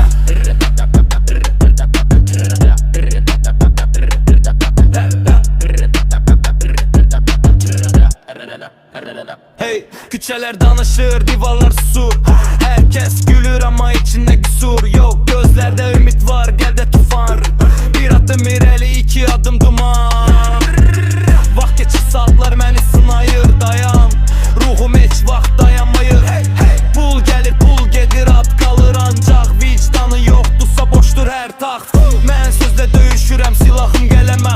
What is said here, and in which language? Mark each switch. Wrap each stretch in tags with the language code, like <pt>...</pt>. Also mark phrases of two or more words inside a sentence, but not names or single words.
<tr>Hey, küçeler danışır, divarlar susur. Herkes gülür ama içinde kusur yok. Gözlerde ümit var, gel de tufan. Bir adım ireli, iki adım duman.</tr> <az>Vaxt geçir, saatler məni sınayır, dayan. Ruhum heç vaxt dayanmayır. Pul gelir, pul gedir, at kalır ancaq. Vicdanı yoxdursa boşdur hər taxt. Mən sözlə döyüşürəm, silahım gələməm.</az>